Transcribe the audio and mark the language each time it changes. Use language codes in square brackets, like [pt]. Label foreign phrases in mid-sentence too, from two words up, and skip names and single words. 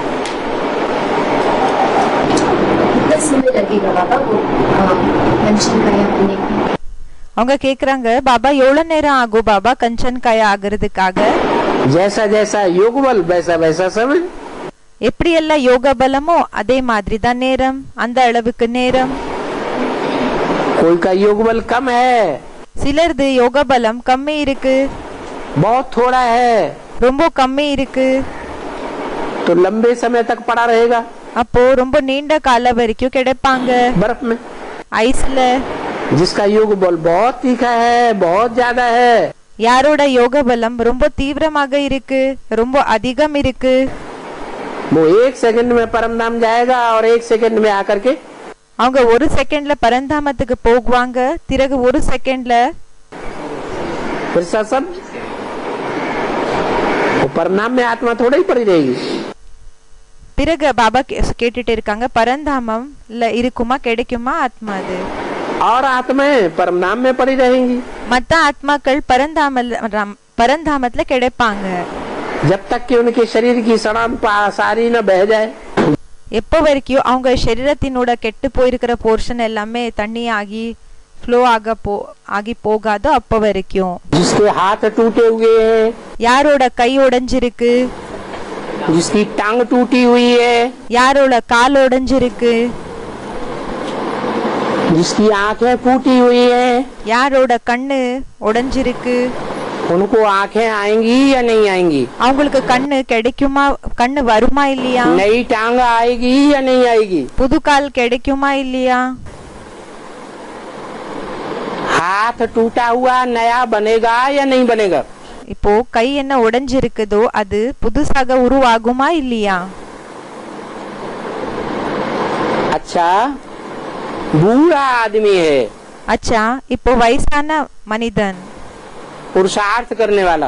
[ta] அவங்க கேக்குறாங்க, பாபா எவ்வளவு நேரம் ஆகும் பாபா [hi] कंचन काया [ta] ஆகிறதுக்காக? [hi] जैसा जैसा योग बल वैसा वैसा समय। [ta] எப்படி எல்லாம் யோக பலமோ அதே மாதிரி தான் நேரம், அந்த அளவுக்கு நேரம். [hi] कोई का योग बल कम है, [ta] சிலர்து யோக பலம் கம்மி இருக்கு, [hi] बहुत थोड़ा है, [ta] ரொம்ப கம்மி இருக்கு. [hi] तो लंबे समय तक पड़ा रहेगा [ta] அப்போ ரொம்ப நீண்ட கால வரைக்கும் கிடைப்பாங்க [hi] बर्फ में। [ta] ஐஸ்ல. [hi] जिसका योग बल बहुत तीखा है, बहुत ज्यादा है, [ta] யாரோட யோக பலம் ரொம்ப தீவிரமாக இருக்கு, ரொம்ப அதிகம் இருக்கு, [hi] वो 1 सेकंड में परमधाम जाएगा और 1 सेकंड में आकर के [ta] அவங்க 1 செகண்ட்ல பரந்தாமத்துக்கு போகுவாங்க, பிறகு 1 செகண்ட்ல [hi] फिर सब वो परमधाम में आत्मा थोड़ा ही पड़ी रहेगी। [ta] பிறகு பாபா கேட்டுட்டு இருக்காங்க, பரந்தாமம்ல இருக்குமா கிடைக்குமா ஆத்மா? அது [hi] और आत्माएं परमधाम में पड़ी रहेंगी [ta] மத்த ஆத்மாக்கள் பரந்தாமத்துல கிடைப்பாங்க [hi] जब तक कि उनके शरीर की सड़ांध सारी न बह जाए। [ta] எப்போ வரைக்கும் அவங்க சரீரத்தினோட கெட்டு போயிருக்கிற போர்ஷன் எல்லாமே தண்ணி ஆகி ஃப்ளோ ஆகி போகாதோ அப்போ வரைக்கும். [hi] जिसके हाथ टूटे हुए हैं, [ta] யாரோட கை உடைஞ்சிருக்கு, [hi] जिसकी टांग टूटी हुई है, [ta] யாரோட கால் உடைஞ்சிருக்கு, [hi] जिसकी आंखें फूटी हुई है, [ta] யாரோட கண்ணு உடைஞ்சிருக்கு, [hi] उनको आंखें आएंगी या नहीं आएंगी? [ta] அவங்களுக்கு கண்ணு கிடைக்குமா, கண்ணு வருமா இல்லையா? [hi] नई टांग आएगी या नहीं आएगी? [ta] புது கால் கிடைக்குமா இல்லையா? [hi] हाथ टूटा हुआ नया बनेगा या नहीं बनेगा? [ta] இப்போ கை என்ன உடைஞ்சிருக்குதோ அது புதுசாக உருவாகுமா இல்லையா? [hi] अच्छा, बूढ़ा आदमी है, [ta] அச்சா இப்போ வயசான மனிதன், [hi] पुरुषार्थ करने वाला,